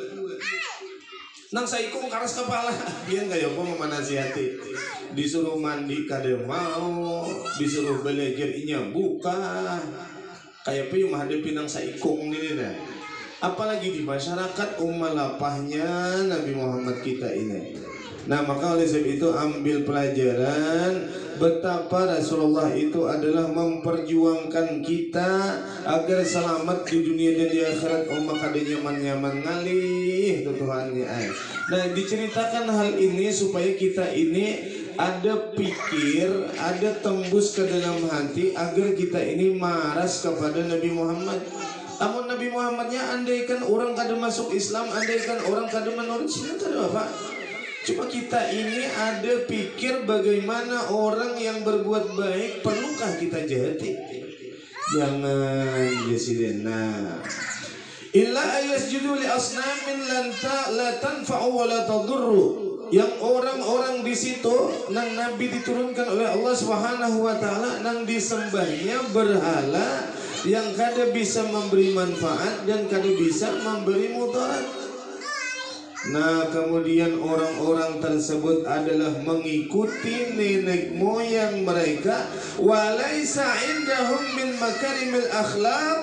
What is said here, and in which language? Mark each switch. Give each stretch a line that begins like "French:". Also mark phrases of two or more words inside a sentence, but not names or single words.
Banjar: Nang saikung keras kepala, pian kayak apa memanasihati? Disuruh mandi kada mau, disuruh belajar inya buka. Kayak apa yang menghadapi nang saikung ini dah. Apalagi di masyarakat lapahnya Nabi Muhammad kita ini. Nah maka oleh sebab itu ambil pelajaran betapa Rasulullah itu adalah memperjuangkan kita agar selamat di dunia dan di akhirat. Maka ada nyaman-nyaman ngalih Tuhannya. Nah diceritakan hal ini supaya kita ini ada pikir, ada tembus ke dalam hati agar kita ini maras kepada Nabi Muhammad. Namun Nabi Muhammadnya andaikan orang kada masuk Islam, andaikan orang kada menurut Islam, kada apa. Cuma kita ini ada pikir bagaimana orang yang berbuat baik perlukah kita jahati? Jangan jasidena.
Arabic: إلا أن يسجد لأصنام لا تنفع ولا تضر.
Banjar: Yang orang-orang di situ nang Nabi diturunkan oleh Allah Subhanahu wa taala nang disembahnya berhala yang kada bisa memberi manfaat dan kada bisa memberi mudarat. Nah kemudian orang-orang tersebut adalah mengikuti nenek moyang mereka,
Arabic: وليس عندهم من مكارم الأخلاق.